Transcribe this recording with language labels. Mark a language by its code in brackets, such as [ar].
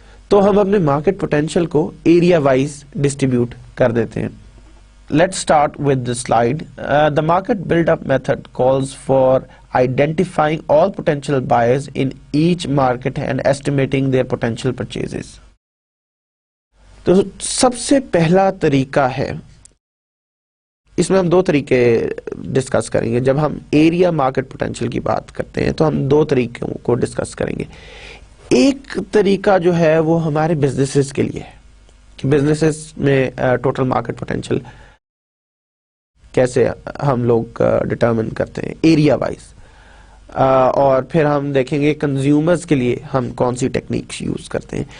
[ur] تو ہم اپنے مارکیٹ پوٹینشیل کو ایریا وائز ڈسٹریبیوٹ کر دیتے ہیں. [en] Let's start with the slide. The market build-up method calls for identifying all potential buyers in each market and estimating their potential purchases. [ur] تو سب سے پہلا طریقہ ہے، اس میں ہم دو طریقے ڈسکس کریں گے. جب ہم ایریا مارکیٹ پوٹینشیل کی بات کرتے ہیں تو ہم دو طریقوں کو ڈسکس کریں گے. ایک طریقہ جو ہے وہ ہمارے بزنسز کے لیے ہے کہ بزنسز میں ٹوٹل مارکیٹ پوٹینشیل کیسے ہم لوگ ڈٹرمن کرتے ہیں ایریا وائز، اور پھر ہم دیکھیں گے کنزیومرز کے لیے ہم کون سی ٹیکنیکس یوز کرتے ہیں.